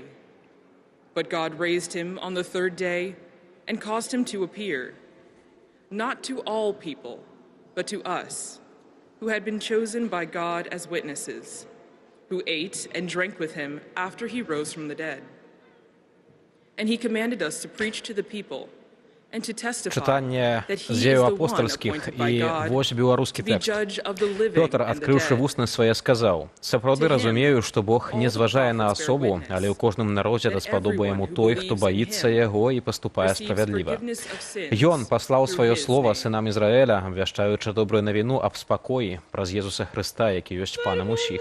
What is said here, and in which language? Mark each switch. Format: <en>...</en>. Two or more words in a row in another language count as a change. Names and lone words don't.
<en>But God raised him on the third day and caused him to appear, not to all people, but to us, who had been chosen by God as witnesses, who ate and drank with him after he rose from the dead. And he commanded us to preach to the people and to testify</en> <be>Чытанне</be> <en>that he</en> <be>з</be> <en>is</en> <be>дзеяў</be> <en>the one</en> <be>апостальскіх,</be> <en>appointed by</en> <be>і</be> <en>God</en> <be>вось беларускі</be> <en>to be</en> <be>тэкст.</be> <en>judge of the living</en> <be>Пётр,</be> <en>and the</en> <be>адкрыўшы</be> <en>dead.</en> <be>вусны свае, сказаў: «Сапраўды разумею, што Бог не зважае на асобу, але ў кожным народзе даспадобы яму той, хто баіцца яго і паступае справядліва. Ён паслаў сваё слова сынам Ізраэля, абвяшчаючы добрую навіну аб спакоі праз Езуса Хрыста, які ёсць панам усіх.</be>